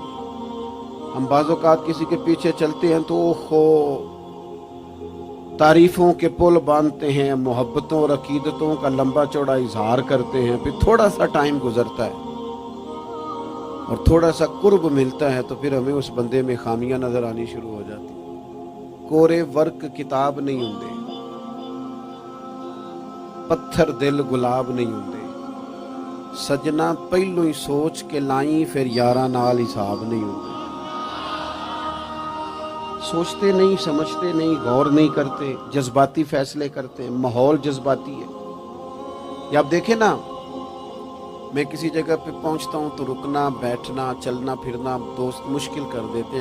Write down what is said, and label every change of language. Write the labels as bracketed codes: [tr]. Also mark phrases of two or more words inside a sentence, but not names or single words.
[ur] ہم بعض اوقات کسی کے پیچھے چلتے ہیں تو تعریفوں کے پل باندھتے ہیں, محبتوں اور عقیدتوں کا لمبا چوڑا اظہار کرتے ہیں. پھر تھوڑا سا ٹائم گزرتا ہے اور تھوڑا سا قرب ملتا ہے تو پھر ہمیں اس بندے میں خامیاں نظر آنی شروع ہو جاتی. [pa] کورے ورک کتاب نہیں ہوندے, پتھر دل گلاب نہیں ہوندے, سجنا پہلو ہی سوچ کے لائیں پھر یاراں نال حساب نہیں ہوندے. [ur] سوچتے نہیں, سمجھتے نہیں, غور نہیں کرتے, جذباتی فیصلے کرتے ہیں. ماحول جذباتی ہے. یا آپ دیکھیں نا, میں کسی جگہ پہ پہنچتا ہوں تو رکنا, بیٹھنا, چلنا پھرنا دوست مشکل کر دیتے ہیں.